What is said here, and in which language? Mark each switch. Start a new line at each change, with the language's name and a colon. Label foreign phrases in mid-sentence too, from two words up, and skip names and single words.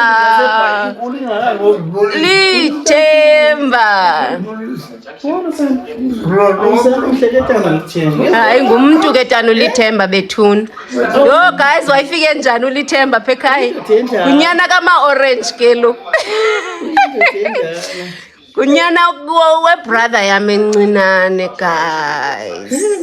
Xhosa: Hayi ngumuntu ke tana uLithemba bethuna. Yo guys wayifike njani uLithemba pha ekhaya? Unyana kama orange ke lo. Kunyana we brother yami encinane guys.